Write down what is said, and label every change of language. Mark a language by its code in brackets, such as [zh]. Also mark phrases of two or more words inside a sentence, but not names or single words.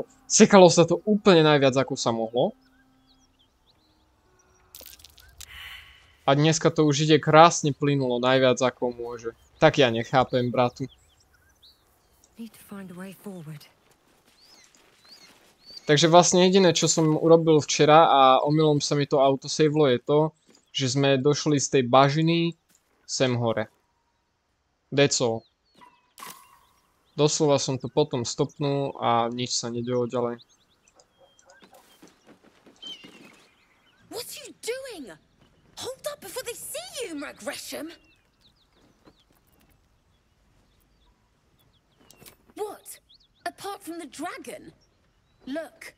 [sk] Sekalo sa to úplne najviac, ako sa mohlo. A dneska to už ide krásne plynulo, najviac ako môže. Tak ja nechápem, bratu. Takže vlastne jediné, čo som urobil včera a omylom sa mi to autosavelo je to, že sme došli z tej bažiny sem hore. [en] That's all. [sk] Doslova som to potom stopnul a nič sa nedialo ďalej. [en] What are you doing? Hold up before they see you, Gresham. What? Apart from the dragon? Look.